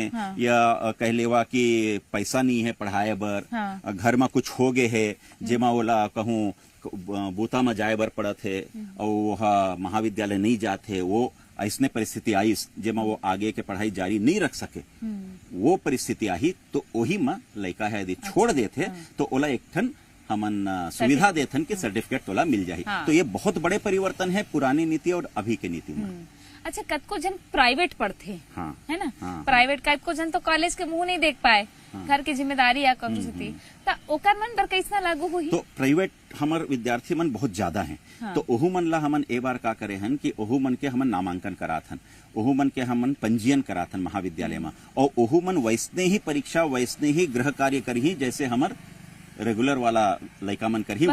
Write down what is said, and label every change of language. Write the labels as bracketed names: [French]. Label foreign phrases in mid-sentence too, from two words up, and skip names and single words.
[Chhattisgarhi] हाँ। या कह लेवा कि पैसा नहीं है पढ़ाए बर। हाँ। घर में कुछ हो गए है जेमा ओला कहूँ बूता में जाए बर पड़त है और वह महाविद्यालय नहीं जाते, वो ऐसने परिस्थिति आई जेमा वो आगे के पढ़ाई जारी नहीं रख सके, वो परिस्थिति आई तो वही में लड़का है यदि छोड़ देते तो ओला एक ठन हमन सुविधा देथन कि सर्टिफिकेट तोला मिल जाही। हाँ। तो ये बहुत बड़े परिवर्तन है पुरानी नीति और अभी के नीति में। अच्छा, कतको जन प्राइवेट पढ़ते, हाँ। है ना? हाँ। प्राइवेट कतको जन तो कॉलेज के मुंह नहीं देख पाए, घर की जिम्मेदारी या कौन सी थी, तो ओकर मन पर कैसना लागू हुई? तो प्राइवेट हमर विद्यार्थी मन बहुत ज्यादा हैं। हाँ। तो ओहू मन ला हमन ए बार का करे हन कि ओहू मन के हमन नामांकन कराथन, ओहू मन के हमन पंजीयन कराथन महाविद्यालय में, और ओहू मन वैसने ही परीक्षा वैसने ही गृह कार्य करही जैसे हमर रेगुलर वाला लइका मन करही,